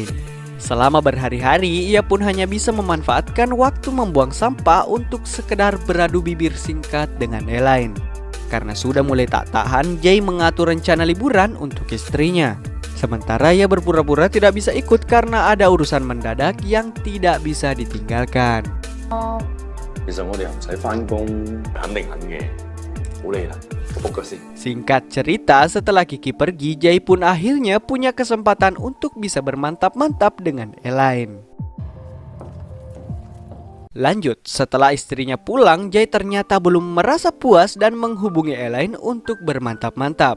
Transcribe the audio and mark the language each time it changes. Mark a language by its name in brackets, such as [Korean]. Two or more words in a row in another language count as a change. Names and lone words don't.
[Indonesian] Selama berhari-hari, ia pun hanya bisa memanfaatkan waktu membuang sampah untuk sekedar beradu bibir singkat dengan Elaine. Karena sudah mulai tak tahan, Jae mengatur rencana liburan untuk istrinya. Sementara ia berpura-pura tidak bisa ikut karena ada urusan mendadak yang tidak bisa ditinggalkan. [Cantonese] 其實我哋又唔使返工，肯定肯嘅，好累啦，我仆腳先。 [Indonesian] Singkat cerita, setelah Kiki pergi, Jae pun akhirnya punya kesempatan untuk bisa bermantap-mantap dengan Elaine. Lanjut, setelah istrinya pulang, Jae ternyata belum merasa puas dan menghubungi Elaine untuk bermantap-mantap.